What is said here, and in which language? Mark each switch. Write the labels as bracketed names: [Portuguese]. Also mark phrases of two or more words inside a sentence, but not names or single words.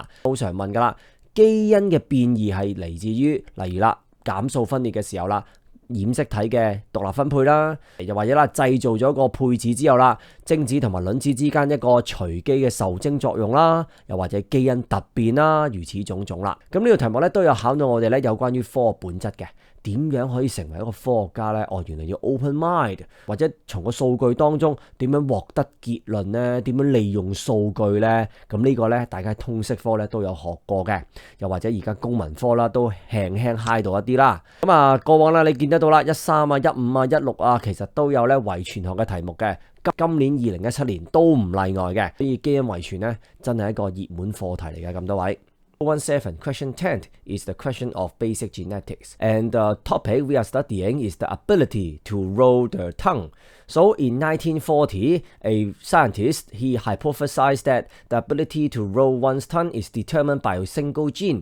[Cantonese] 好常問噶啦，基因嘅變異係嚟自於，例如啦，減數分裂嘅時候啦，染色體嘅獨立分配啦，又或者啦，製造咗個配子之後啦，精子同埋卵子之間一個隨機嘅受精作用啦，又或者基因突變啦，如此種種啦。咁呢個題目咧都有考到我哋咧有關於科學本質嘅。點樣可以成為一個科學家呢？原來要 [English] open mind， [Cantonese] 或者從個數據當中點樣獲得結論呢？點樣利用數據呢？咁呢個呢，大家通識科呢都有學過嘅，又或者而家公民科啦都輕輕嗨到一啲啦。咁過往啦你見得到啦，13啊、15啊、16啊，其實都有咧遺傳學嘅題目嘅。今年2017年都唔例外嘅，所以基因遺傳呢，真係一個熱門課題嚟嘅。咁多位。17, [English] question 10 is the question of basic genetics. And the topic we are studying is the ability to roll the tongue. So in 1940, a scientist, he hypothesized that the ability to roll one's tongue is determined by a single gene.